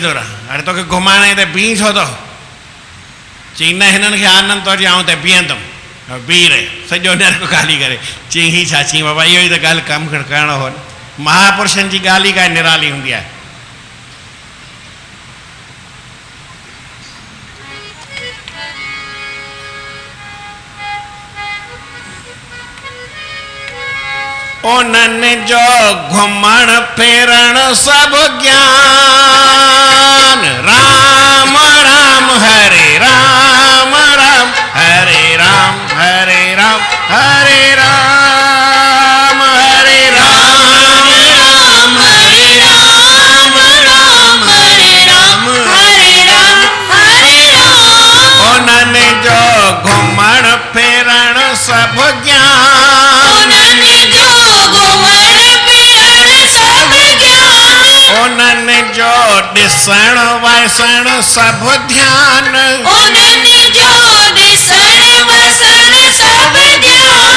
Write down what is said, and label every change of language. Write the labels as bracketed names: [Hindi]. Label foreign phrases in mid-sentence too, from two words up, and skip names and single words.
[Sindhi] थो रह हाणे तोखे घुमाइण त बीह छो थो चई न हिननि खे आनंद थो अचे आउं त बीहंदुमि बीह रहे सॼो नरक ख़ाली करे चई ही छा चई बाबा इहो ई त ॻाल्हि कमु करिणो हो महापुरुषनि जी ॻाल्हि ई काई निराली हूंदी आहे उन्हनि जो घुमण फिरण सभु ज्ञान राम राम हरे राम राम हरे राम हरे राम हरे राम हरे राम राम हरे राम राम हरे राम हरे राम हरे राम उन्हनि जो घुमण फिरण सभु ज्ञान उन्हनि जो ॾिसण वसण सभु ध्यान उन्हनि जो ॾिसण वसण सभु ध्यान